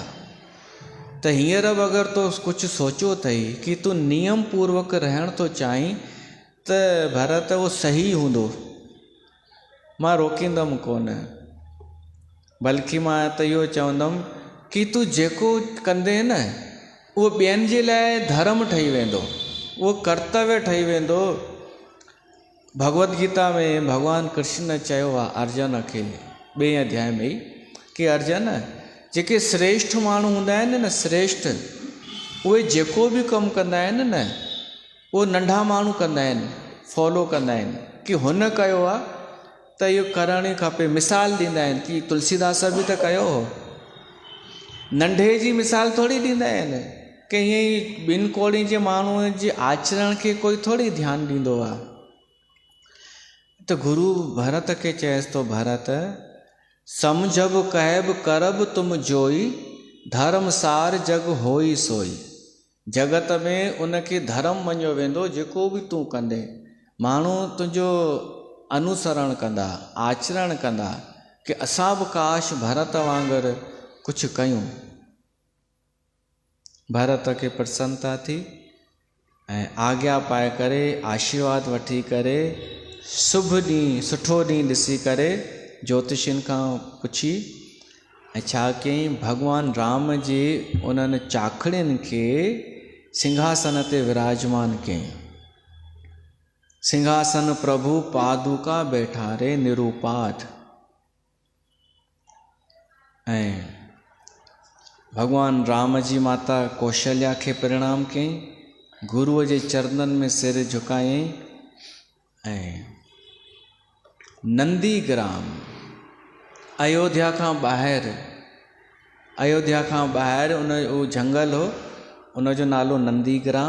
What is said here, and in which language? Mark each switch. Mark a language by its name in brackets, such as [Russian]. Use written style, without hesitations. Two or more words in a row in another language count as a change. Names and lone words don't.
[Sindhi] त हींअर बि अगरि तो कुझु सोचियो अथई कि तूं नियम पूर्वक रहण थो चाहीं त भरत उहो सही हूंदो, मां रोकींदुमि कोन। बल्कि मां त इहो चवंदुमि कि तूं जेको कंदे न, उहो ॿियनि जे लाइ धर्म ठही वेंदो, उहो कर्तव्य ठही वेंदो। भगवत गीता में भगवान कृष्ण चयो आहे अर्जुन खे 2 अध्याय में ई कि अर्जुन, जेके श्रेष्ठ माण्हू हूंदा आहिनि न, श्रेष्ठ, उहे जेको बि कमु कंदा आहिनि न, उहो नंढा माण्हू कंदा आहिनि, फॉलो कंदा आहिनि कि हुन कयो आहे त इहो करणु ई खपे। मिसाल ॾींदा आहिनि कि तुलसीदास बि त कयो हो। नंढे जी मिसाल थोरी ॾींदा आहिनि कि ईअं ई 2 कोड़ी जे माण्हूअ जे आचरण खे कोई थोरी ध्यानु ॾींदो आहे। त गुरु भरत खे चएसि थो, [Awadhi] भरत समझब कहब करब तुम जोई, धर्म सार जग होई सोई। [Sindhi] जगत में उनखे धर्म मञियो वेंदो जेको बि तूं कंदे। माण्हू तुंहिंजो अनुसरण कंदा, आचरण कंदा कि असां बि काश भरत वांगुरु कुझु कयूं। भरत खे प्रसन्नता थी ऐं आज्ञा पाए करे, आशीर्वाद वठी करे, शुभ ॾींहुं, सुठो ॾींहुं ॾिसी करे ज्योतिषियुनि खां पुछी ऐं छा कयईं, भॻवान राम जे उन्हनि चाखड़ियुनि खे सिंहासन ते विराजमान कयईं। [Awadhi] सिंहासन प्रभु पादुका बैठारे निरूपाठ। [Sindhi] ऐं भगवान राम जी माता कौशल्या खे प्रणाम कयईं, गुरुअ जे चरणनि में सिर झुकायईं। ऐं नंदीग्राम, अयोध्या खां ॿाहिरि उहो जंगल हो, उनजो नालो नंदीग्राम।